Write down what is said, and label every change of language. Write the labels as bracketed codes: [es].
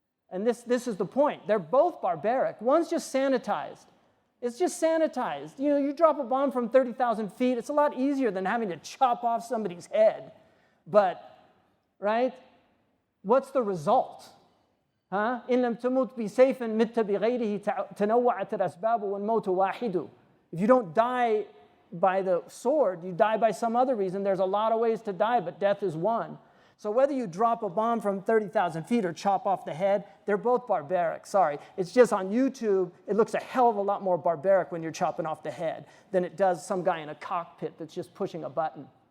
[en] And this is the point. They're both barbaric. One's just sanitized. It's just sanitized. You know, you drop a bomb from 30,000 feet, it's a lot easier than having to chop off somebody's head. But, right, what's the result? [ar] إن لم تمت بسيف مت بغيره تنوعت الأسباب والموت واحد. [en] If you don't die by the sword, you die by some other reason. There's a lot of ways to die, but death is one. So whether you drop a bomb from 30,000 feet or chop off the head, they're both barbaric. Sorry, it's just on YouTube, it looks a hell of a lot more barbaric when you're chopping off the head than it does some guy in a cockpit that's just pushing a button.